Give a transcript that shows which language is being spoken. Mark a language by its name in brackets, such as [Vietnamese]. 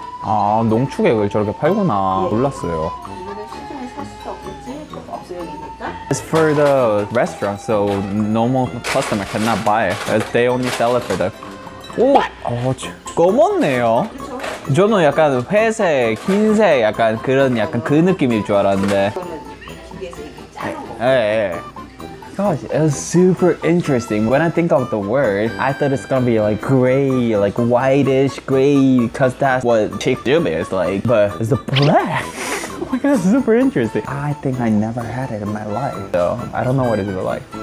[Korean] 아, 농축액을 저렇게 팔구나. 몰랐어요. 이거는 시중에 살 수도 없겠지? 그거 없어요니까. [English] It's for the restaurant, so normal customer cannot buy it. As they only sell it for the. [Korean] 오, 검었네요. 저는 약간 회색, 흰색, 약간 약간 그 느낌일 줄 알았는데. 이거는 기계에서 이렇게 짜는 거. 예. [English] Gosh, it was super interesting. When I think of the word, I thought it's gonna be like gray, like whitish gray, because that's what chick dip is like. But it's the black. Oh my god, it's super interesting. I think I never had it in my life, so I don't know what it's like.